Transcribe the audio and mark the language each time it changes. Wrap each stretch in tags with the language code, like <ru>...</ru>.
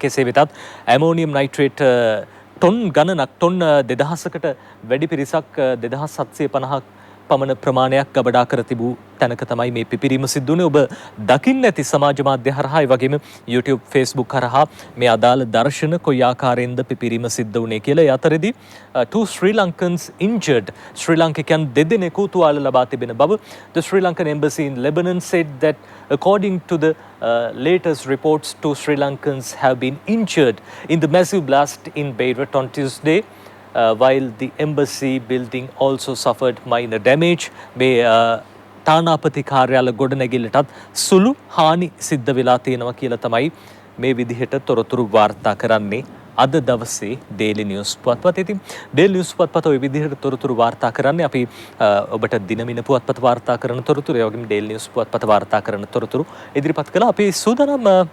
<si>කෙසේ වෙතත් ammonium nitrate ton ගණනක් ටොන් 2000කට වැඩි පිරිසක් 2750ක් පමණ ප්‍රමාණයක් ගබඩා කර තිබූ තැනක තමයි මේ පිපිරීම සිද්ධ වුණේ. ඔබ දකින්න ඇති සමාජ මාධ්‍ය හරහා ඒ වගේම YouTube Facebook හරහා මේ අදාළ දර්ශන කොයි ආකාරයෙන්ද පිපිරීම සිද්ධ වුණේ කියලා. ඒ අතරේදී</si> <en>two Sri Lankans injured.</en> <si>ශ්‍රී ලාංකිකයන් දෙදෙනෙකු තුවාල ලබා තිබෙන බව</si> <en>the Sri Lankan embassy in Lebanon said that according to the latest reports, two Sri Lankans have been injured in the massive blast in Beirut on Tuesday. While the embassy building also suffered minor damage.</en> <si>මේ තානාපති කාර්යාල ගොඩනැගිල්ලටත් සුළු හානි සිද්ධ වෙලා තියෙනවා කියලා තමයි මේ විදිහට තොරතුරු වාර්තා කරන්නේ අද දවසේ ඩේලි නිවුස් පුවත්පත. ඉතින් ඩේලි නිවුස් පුවත්පත ওই විදිහට තොරතුරු වාර්තා කරන්නේ අපි ඔබට දිනමින පුවත්පත වාර්තා කරන තොරතුරු ඒ වගේම ඩේලි නිවුස් පුවත්පත වාර්තා කරන තොරතුරු ඉදිරිපත් කළා. අපි සූදානම්</si>